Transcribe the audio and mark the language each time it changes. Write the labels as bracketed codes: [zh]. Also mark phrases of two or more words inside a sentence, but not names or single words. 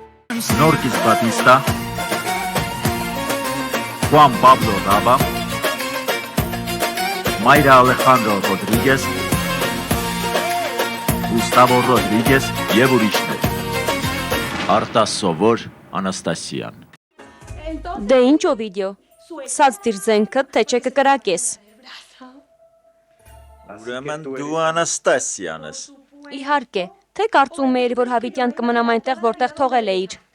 [hy] Norquis Batista, Juan Pablo Raba, Mayra Alejandro Rodríguez, Gustavo Rodríguez եւ ուրիշներ։ Արտաս Սովոր Անաստասյան։ Դե ինչ ո վիդեո։ Սած դիր զենքը թե չէ կկրակես։ Ուրեմն դու Անաստասյան ես։ Իհարկե, թե կարծում էիր, որ Հավիտյան կմնամ այնտեղ, որտեղ թողել էիր։